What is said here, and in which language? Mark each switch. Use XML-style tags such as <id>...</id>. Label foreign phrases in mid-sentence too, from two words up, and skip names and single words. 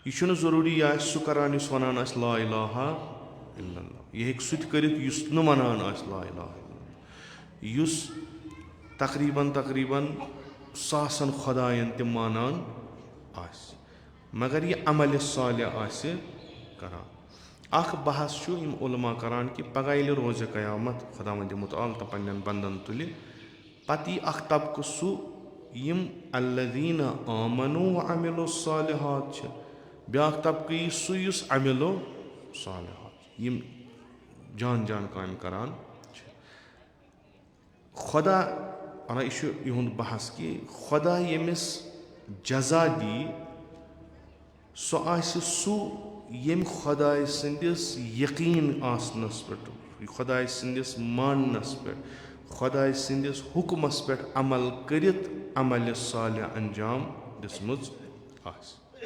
<ks>یہِ چھُنہٕ ضروٗری یہِ آسہِ سُہ کَران یُس وَنان آسہِ</ks> <ar>لا الہ الا اللہ،</ar> <ks>یہِ ہیٚکہِ سُہ تہِ کٔرِتھ یُس نہٕ وَنان آسہِ</ks> <ar>لا الہ الا اللہ،</ar> <ks>یُس تقریٖباً ساسَن خۄدایَن تہِ مانان آسہِ مگر یہِ عملِ صالح آسہِ کَران. اَکھ بحث چھُ یِم عُلما کَران کہِ پَگاہ ییٚلہِ روزِ قیامت خۄداوندِ مُتعال تہٕ پنٛنٮ۪ن بنٛدَن تُلہِ، پَتہٕ یی اَکھ طبقہٕ سُہ یِم</ks> <ar>الذیٖنَ آمنوا وعملوا الصالحات</ar> <ks>چھِ، بیٛاکھ طبقہٕ یی سُہ یُس</ks> <ar>عملو صالحات</ar> <ks>یِم جان کامہِ کَران چھِ. خۄدا یہِ چھُ یِہُنٛد بحث کہِ خۄدا ییٚمِس جزا دی سُہ آسہِ سُہ ییٚمہِ خۄداے سٕنٛدِس یقیٖن آسنَس پٮ۪ٹھ، خۄداے سٕنٛدِس ماننَس پٮ۪ٹھ، خۄداے سٕنٛدِس حُکمَس پٮ۪ٹھ عمل کٔرِتھ عملِ صالح انجام دِژمٕژ آسہِ.</ks>